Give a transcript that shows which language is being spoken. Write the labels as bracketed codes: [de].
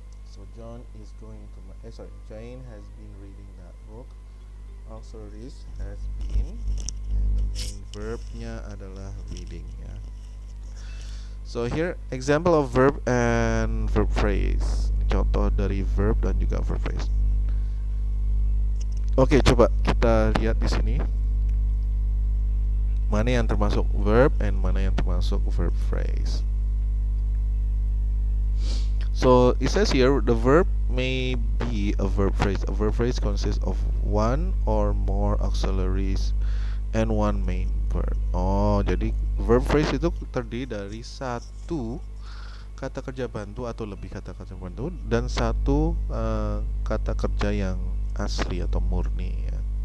[en] So John is going to Jane has been reading that book. Auxiliaries has been, and the main verbnya adalah reading, ya. So here example of verb and verb phrase. [id] Ini contoh dari verb dan juga verb phrase. Oke, coba kita lihat di sini. Mana yang termasuk verb and mana yang termasuk verb phrase. [en] So it says here the verb may be a verb phrase. A verb phrase consists of one or more auxiliaries and one main verb. [id] Oh, jadi verb phrase itu terdiri dari satu kata kerja bantu atau lebih kata kerja bantu dan satu kata kerja yang asli atau murni, ya.